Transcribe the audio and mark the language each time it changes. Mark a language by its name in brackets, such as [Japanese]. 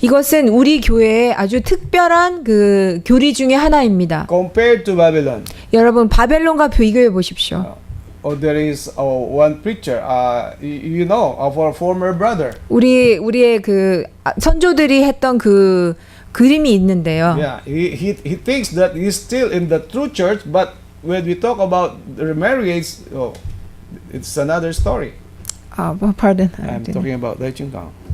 [Korean] 이것은 우리 교회의 아주 특별한 그 교리 중에 하나입니다. [English] Compared to Babylon, [Korean] 여러분 바벨론과 비교해 보십시오. [English] there is one preacher, you know, of our former brother. [Korean] 우리의 그 선조들이 했던 그 그림이 있는데요. [English] Yeah, he thinks that he's still in the true church, but when we talk about the remarriage, it's another story. pardon. I'm talking about Dai Chung Kang.